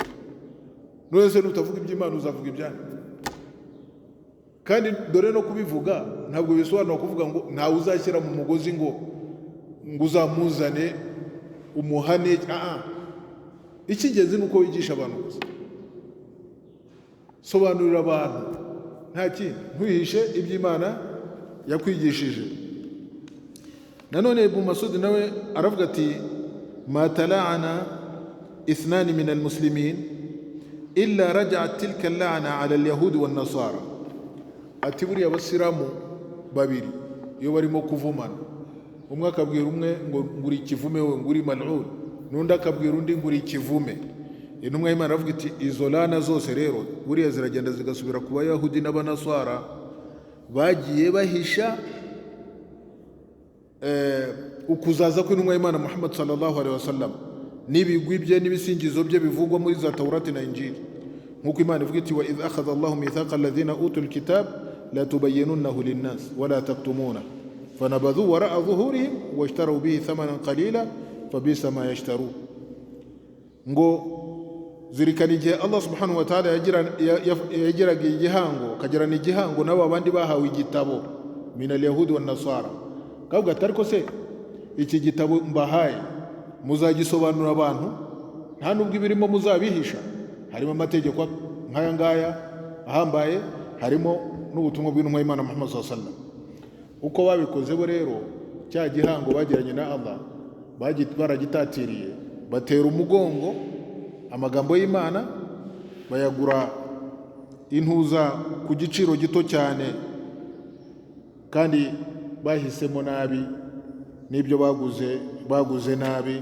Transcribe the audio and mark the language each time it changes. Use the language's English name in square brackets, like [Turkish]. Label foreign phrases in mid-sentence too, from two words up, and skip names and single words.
[Kinyarwanda] Nose nutavuga iby'Imana uzavuga ibyane? Kandi dore no kubivuga ntabwo bisobanura kuvuga ngo ntawe uzashyira mu mugozi ngo uzamuzane umuhane. Icy'ingenzi ni uko wigisha abantu gusa. Sobanurira abantu, nta kindi. Ntuhishe iby'Imana yakwigishije. Nanone Ibn Masud nawe aravuga ati [Arabic] ما تلاعن اثنان من المسلمين إلا رجعت تلك اللعنة على اليهود والنصارى. [Kinyarwanda] Ati buriya abasiramu babiri iyo barimo kuvumana, umwe akabwira umwe ngo nguri ikivume, we nguri mal'un, n'undi akabwira undi nguri ikivume. Intumwa y'Imana aravuga iti izo lana zose rero buriya ziragenda zigasubira ku bayahudi n'abanaswara bagiye bahisha ukuzaza kw'intumwa y'Imana Muhammad [Arabic] صلى الله عليه وسلم [Kinyarwanda] n'ibigwi bye n'ibisingizo bye bivugwa muri za Taurati na Injili. Nk'uko Imana ivuga iti [Arabic] وإذ أخذ الله ميثاق الذين أوتوا الكتاب لتبيننه للناس ولا تكتمونه فنبذوه وراء ظهورهم واشتروا به ثمنا قليلا فبئس ما يشترون. [Kinyarwanda] Ngo zirikana igihe [Arabic] الله سبحانه وتعالى [Kinyarwanda] yagiraga igihango, kagirana igihango n'abo abandi bahawe igitabo [Arabic] من اليهود والنصارى. [Kinyarwanda] Kavuga ati ariko se iki gitabo mbahaye muzagisobanura abantu, nta nubwo ibirimo muzabihisha. Harimo amategeko nk'aya ngaya ahambaye, harimo n'ubutumwa bw'intumwa y'Imana Muhammad [Arabic] صلى الله عليه وسلم. [Kinyarwanda] Uko babikoze bo rero, cya gihango bagiranye na Allah baragitatiriye, batera umugongo amagambo y'Imana, bayagura intuza ku giciro gito cyane, kandi bahisemo nabi n'ibyo baguze nabi.